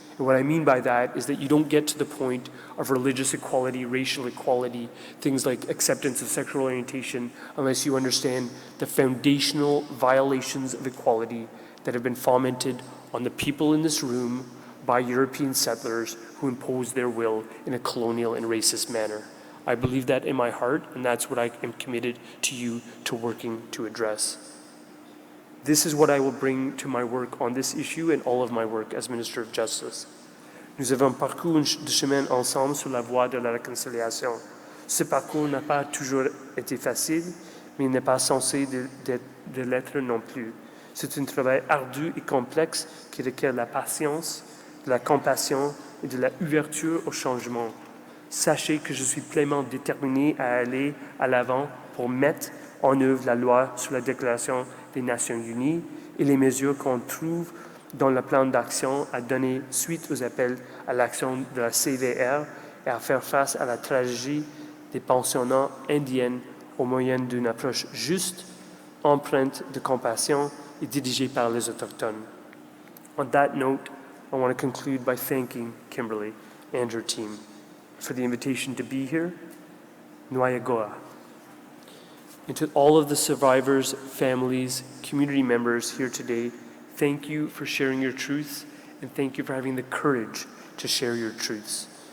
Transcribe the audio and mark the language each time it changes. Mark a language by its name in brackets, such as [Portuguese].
[English] And what I mean by that is that you don't get to the point of religious equality, racial equality, things like acceptance of sexual orientation, unless you understand the foundational violations of equality that have been fomented on the people in this room by European settlers who imposed their will in a colonial and racist manner. I believe that in my heart, and that's what I am committed to you to working to address. This is what I will bring to my work on this issue and all of my work as Minister of Justice. [French] Nous avons parcouru un chemin ensemble sur la voie de la réconciliation. Ce parcours n'a pas toujours été facile, mais il n'est pas censé de l'être non plus. C'est un travail ardu et complexe qui requiert la patience, de la compassion et de l'ouverture au changement. Sachez que je suis pleinement déterminé à aller à l'avant pour mettre en œuvre la loi sur la Déclaration des Nations Unies et les mesures qu'on trouve dans le plan d'action à donner suite aux appels à l'action de la CVR et à faire face à la tragédie des pensionnats indiennes au moyen d'une approche juste, empreinte de compassion et dirigée par les Autochtones. [English] On that note, I want to conclude by thanking Kimberly and her team for the invitation to be here. Noya Goa. And to all of the survivors, families, community members here today, thank you for sharing your truths, and thank you for having the courage to share your truths.